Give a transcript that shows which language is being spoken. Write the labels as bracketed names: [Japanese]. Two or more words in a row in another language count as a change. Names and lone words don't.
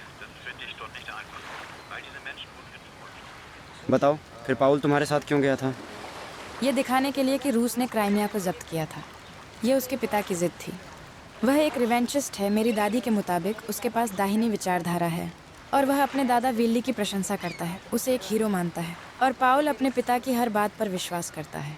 [German] Das ist für dich dort nicht einfach. All diese Menschen wurden getötet. [Hindi] बताओ, फिर पाउल तुम्हारे साथ क्यों गया था? ये दिखाने के लिए कि रूस ने क्राइमिया को जब्त किया था। ये उसके पिता की जिद थी। वह एक रिवेंचिस्ट है। मेरी दादी के मुताबिक उसके पास दाहिनी विचारधारा है और वह अपने दादा विल्ली की प्रशंसा करता है, उसे एक हीरो मानता है और पाउल अपने पिता की हर बात पर विश्वास करता है।